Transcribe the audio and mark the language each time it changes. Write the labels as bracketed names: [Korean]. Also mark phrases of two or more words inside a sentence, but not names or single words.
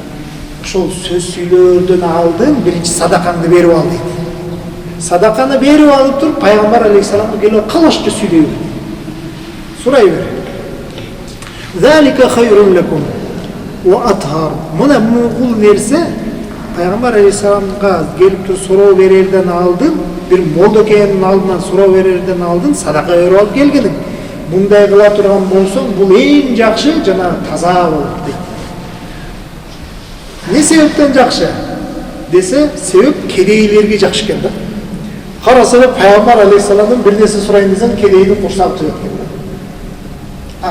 [Kyrgyz] Ошол сөз сүйлөөрдөн алдын биринчи садакаңды берип ал дейт. Садаканы берип алып туруп, пайгамбар алейхиссаламга келип калашча сүйлөй бер. Сурай бер. [Arabic] ذلك خير لكم وأطهر. [Kyrgyz] Мына бул нерсе пайгамбар алейхиссаламга келип туруп суроо берерден алдын, бир молдокенин алдынан суроо берерден алдын садака берип алып келгениң. Bunday kıla turgan bolsоң, бул эң жакшы жана таза болот дейт. Не себептен жакшы? Десе, себеп кедейлерге жакшы экен да. Караса, пайгамбар алейхиссаламдан бир нерсе сурайын десең, кедейди курсап турат экен да.